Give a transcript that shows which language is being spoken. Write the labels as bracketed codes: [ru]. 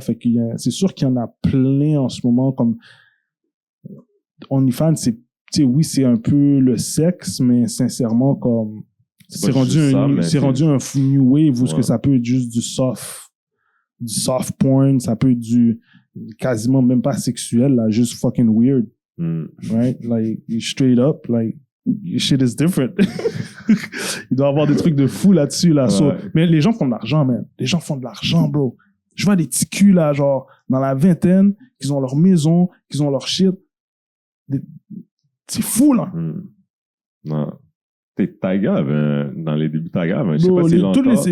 [fr] Fait que c'est sûr qu'il y en a plein en ce moment, comme OnlyFans, tu sais, oui, c'est un peu le sexe, mais sincèrement, comme, c'est rendu un [en] new wave [fr] où ce que ça peut être juste du soft porn, ça peut être du quasiment même pas sexuel, là, juste [en] fucking weird. Right? Like, straight up, like, shit is different. [fr] Il doit y avoir des trucs de fou là-dessus, là. [en] So, [fr] mais les gens font de l'argent, man. Les gens font de l'argent, bro. Je vois des petits culs, là, genre, dans la vingtaine, qui ont leur maison, qui ont leur shit. C'est fou, là. Non. Taiga, dans les débuts Taiga, je sais pas si